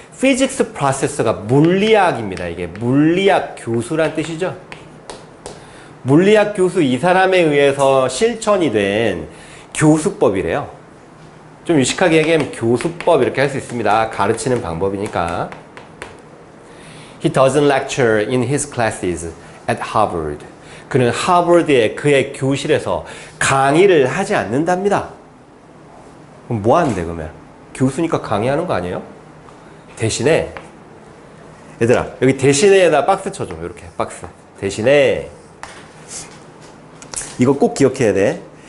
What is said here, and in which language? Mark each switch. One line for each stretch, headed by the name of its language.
Korean: Physics Professor가 물리학입니다. 이게 물리학 교수란 뜻이죠. 물리학 교수 이 사람에 의해서 실천이 된 교수법이래요. 좀 유식하게 얘기하면 교수법 이렇게 할 수 있습니다. 가르치는 방법이니까.
English: He doesn't lecture in his classes at Harvard.
Korean: 그는 하버드의 그의 교실에서 강의를 하지 않는답니다. 그럼 뭐 하는데 그러면? 교수니까 강의하는 거 아니에요? 대신에 얘들아 여기 대신에다 박스 쳐줘. 이렇게 박스. 대신에 이거 꼭 기억해야 돼.